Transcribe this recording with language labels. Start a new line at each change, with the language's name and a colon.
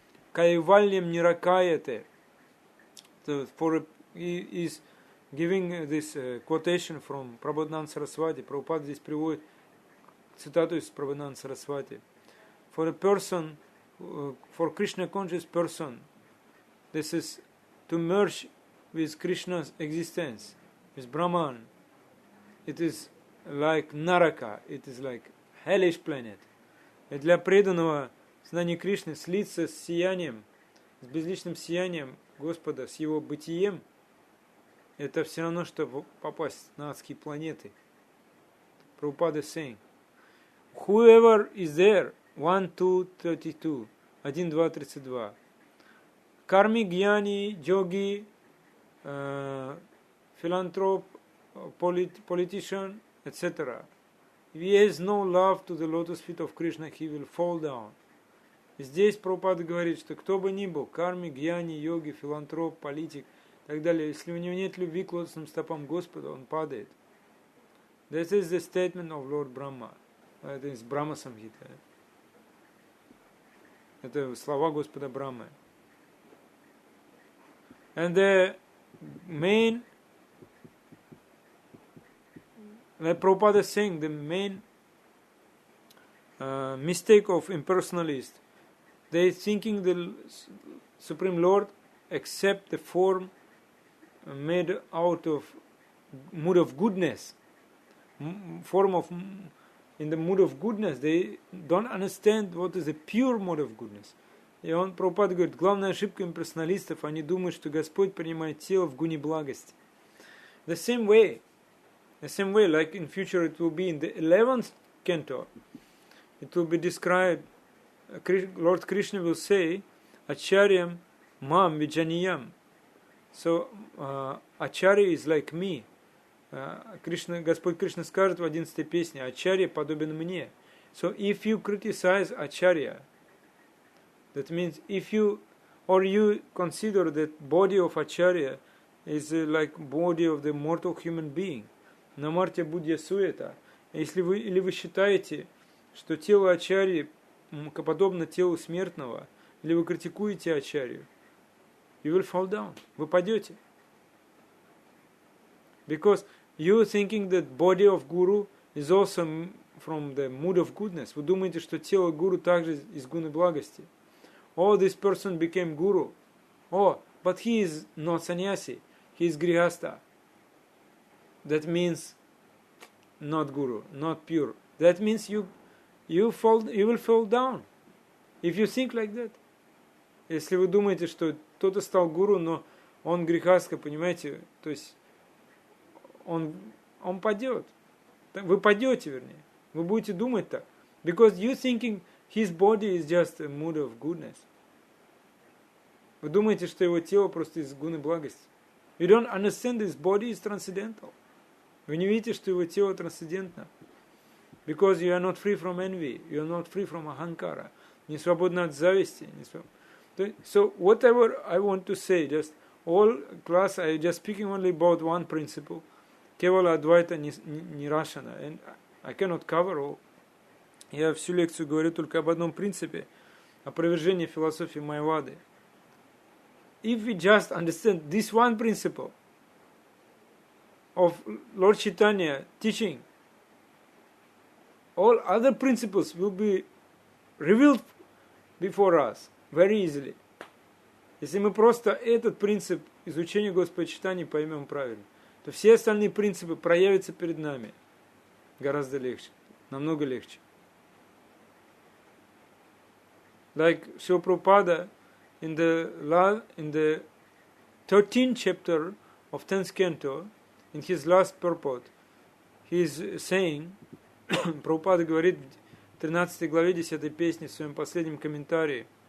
Sanskrit: Кайвальям ниракаяте.
English: He is giving this quotation from Prabhupada Saraswati.
Russian: Prabhupada здесь приводит цитату из Prabhupada Saraswati.
English: For a person, for Krishna conscious person, this is to merge with Krishna's existence, with Brahman. It is like Naraka, it is like hellish planet.
Russian: И для преданного знания Кришны слиться с сиянием, с безличным сиянием Господа, с его бытием, это все равно, что попасть на адские планеты.
English: Prabhupada is saying, whoever is there, 1:2:32, 1:2:32, karmi, jnani, yogi, philanthrope, politician, etc. If he has no love to the lotus feet of Krishna, he will fall down.
Russian: Здесь Прабхупада говорит, что кто бы ни был, карми, гьяни, йоги, филантроп, политик и так далее, если у него нет любви к лотосным стопам Господа, он падает.
English: This is the statement of Lord Brahma.
Russian: Это из Брахма Самхита. Это слова Господа Брахмы.
English: And the main, like Prabhupada is saying, the main mistake of impersonalists, they thinking the Supreme Lord accept the form made out of mood of goodness, form of in the mood of goodness. They don't understand what is a pure mode of goodness.
Russian: И он, Прабхупада говорит, главная ошибка имперсоналистов, они думают, что Господь принимает тело в гуне благости.
English: The same way, like in future it will be in the 11th canto, it will be described, Lord Krishna will say,
Sanskrit: Acharyam mam vijaniyam.
English: So, Acharya is like me.
Russian: Господь Кришна скажет в 11-й песне, Acharya подобен мне.
English: So, if you criticize Acharya, that means if you Or you consider that body of Acharya is like body of the mortal human being.
Sanskrit: Намарте будья суета.
Russian: Или вы считаете, что тело Ачарьи подобно телу смертного, или вы критикуете Ачарью,
English: you will fall down.
Russian: Вы падете.
English: Because you thinking that body of Guru is also from the mood of goodness.
Russian: Вы думаете, что тело Гуру также из гуны благости.
English: Oh, this person became Guru. Oh, but he is not sannyasi. He is grihasta. That means not Guru, not pure. That means you will fall down. If you think like that.
Russian: Если вы думаете, что кто-то стал гуру, но он грехастка, понимаете, то есть он падет. Вы падете, вернее. Вы будете думать так.
English: Because you thinking his body is just a mood of goodness.
Russian: Вы думаете, что его тело просто из гуны благости.
English: You don't understand this body is transcendental.
Russian: Вы не видите, что его тело трансцендентно.
English: Because you are not free from envy. You are not free from ahankara.
Russian: Не свободны от зависти.
English: So whatever I want to say, just all class, I just speaking only about one principle.
Sanskrit: Кевала Адвайта Нирашана.
English: And I cannot cover all.
Russian: Я всю лекцию говорю только об одном принципе. Опровержение философии Майявады.
English: If we just understand this one principle of Lord Chaitanya teaching, all other principles will be revealed before us very easily.
Russian: Если мы просто этот принцип изучения Господа Чайтаньи поймем правильно, то все остальные принципы проявятся перед нами гораздо легче, намного легче.
English: Like Srila Prabhupada in the 13th chapter of 10th canto, in his last purport, he is saying,
Russian: Прабхупада говорит в 13 главе 10 песни в своем последнем комментарии,